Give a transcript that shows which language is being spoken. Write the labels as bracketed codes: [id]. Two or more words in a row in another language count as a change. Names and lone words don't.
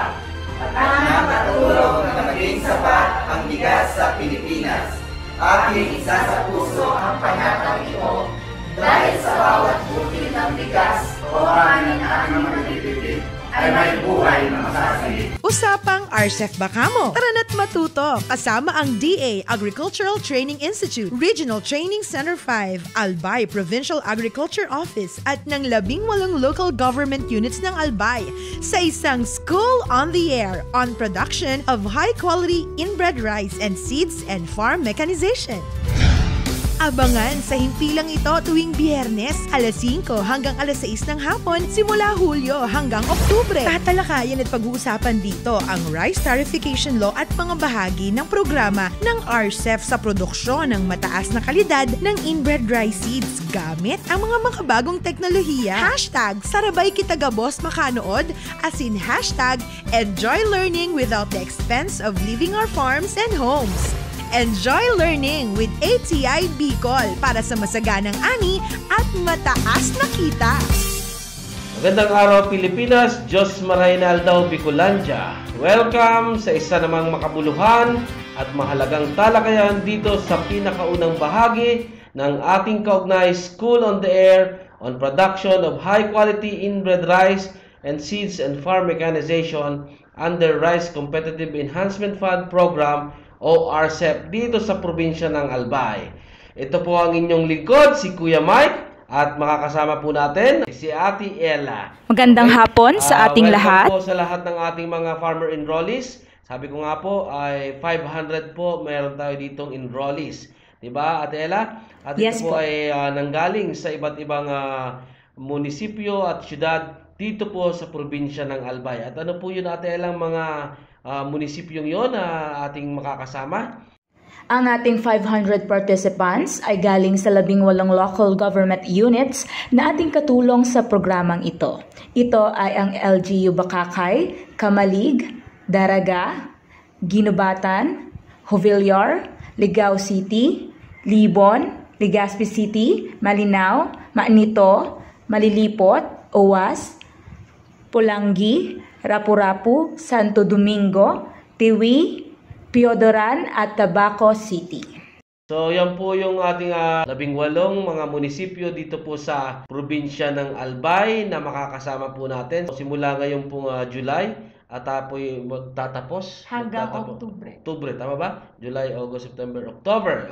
[tl] At nakatulong na maging sapat ang bigas sa Pilipinas. Aking isa sa puso ang panatang ito. Dahil sa bawat butil ng bigas o kanin na aming matitipid, ay may buhay na masasalit. Usapang RCEF Bacamo. Tara na't matuto kasama ang DA Agricultural Training Institute, Regional Training Center 5, Albay Provincial Agriculture Office at ng 18 [en] local government units [tl] ng Albay sa isang [en] School on the Air on production of high-quality inbred rice and seeds and farm mechanization. [tl] Abangan sa himpilang ito tuwing Biyernes, alas 5 hanggang alas 6 ng hapon, simula Hulyo hanggang Oktubre. Tatalakayan at pag-uusapan dito ang [en] rice tarification law [tl] at mga bahagi ng programa ng RCEF sa produksyon ng mataas na kalidad ng [en] inbred rice seeds [tl] gamit ang mga makabagong teknolohiya. [bik] Hashtag Sarabay Kita Gabos Makanood, [en] as in hashtag Enjoy Learning without the expense of leaving our farms and homes. Enjoy learning with ATI Bicol [tl] para sa masaganang ani at mataas na kita. Magandang araw Pilipinas, [bik] Diyos Maraynal daw [tl] Bicolandia. Welcome sa isa namang makabuluhan at mahalagang talakayan dito sa pinakaunang bahagi ng ating kaugnay [en] School on the Air on production of high-quality inbred rice and seeds and farm mechanization [tl] under Rice Competitive Enhancement Fund Program o RCEP dito sa probinsya ng Albay. Ito po ang inyong lingkod, si Kuya Mike, at makakasama po natin si Ate Ella. Magandang hapon sa ating lahat. Welcome po sa lahat ng ating mga [en] farmer enrollees. [tl] Sabi ko nga po ay 500 po meron tayo ditong enrollees. Diba, Ate Ella? At [en] Yes [tl] ito po po. ay nanggaling sa iba't ibang munisipyo at syudad dito po sa probinsya ng Albay. At ano po yun, Ate Ella, mga munisipyong yon na ating makakasama? Ang ating 500 participants ay galing sa 18 [en] local government units [tl] na ating katulong sa programang ito. Ito ay ang LGU Bakakay, Kamalig, Daraga, Ginubatan, Jovillar, Ligao City, Libon, Legazpi City, Malinao, Maanito, Malilipot, Owas, Pulangi, Rapu-Rapu, Santo Domingo, Tiwi, Piodoran at Tabaco City. So yan po yung ating 18 mga munisipyo dito po sa probinsya ng Albay na makakasama po natin. Simula ngayon pong July at po magtatapos Hanggang Oktubre. Oktubre, tama ba? [en] July, August, September, October.